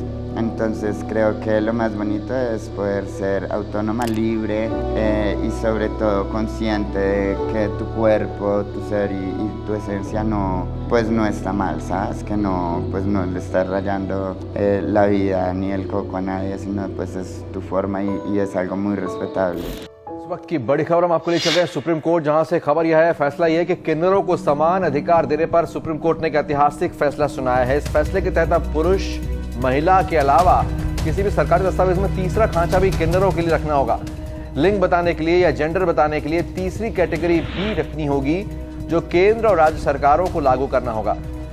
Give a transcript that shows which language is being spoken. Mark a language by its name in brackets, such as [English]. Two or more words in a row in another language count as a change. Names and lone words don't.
[Spanish] Entonces creo que lo más bonito es poder ser autónoma, libre y sobre todo consciente de que tu cuerpo, tu ser y tu esencia no está mal, ¿sabes? Que no, pues no le estás rayando la vida ni el coco a nadie, sino pues es tu forma y es algo muy respetable. [Hindi] इस वक्त की बड़ी खबर हम आपको ले चल रहे हैं सुप्रीम कोर्ट, जहां से खबर यह है, फैसला यह है कि किन्नरों को समान अधिकार देने पर सुप्रीम कोर्ट ने एक ऐतिहासिक फैसला सुनाया है। इस फैसले के तहत अब पुरुष, महिला के अलावा किसी भी सरकारी दस्तावेज में तीसरा खांचा भी किन्नरों के लिए रखना होगा। लिंग बताने के लिए या जेंडर बताने के लिए तीसरी कैटेगरी भी रखनी होगी, जो केंद्र और राज्य सरकारों को लागू करना होगा।